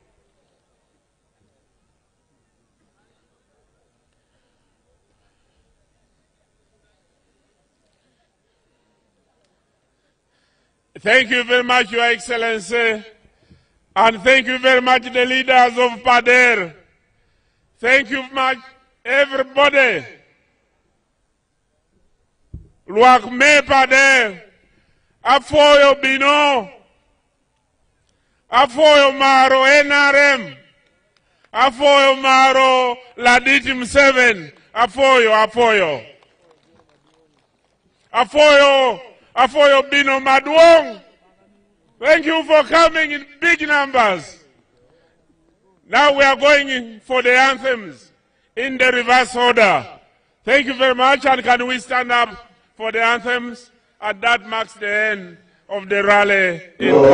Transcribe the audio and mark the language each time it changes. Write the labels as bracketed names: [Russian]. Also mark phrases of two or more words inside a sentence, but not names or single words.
[English] Thank you very much, Your Excellency, and thank you very much, the leaders of PADER. Thank you very much, everybody. [Acoli] Luak me PADER, afoyo bino, afoyo maro NRM, afoyo maro Laditim 7, afoyo. Afoyo bino maduong. [English] Thank you for coming in big numbers. Now we are going for the anthems in the reverse order. Thank you very much, and can we stand up for the anthems? And that marks the end of the rally in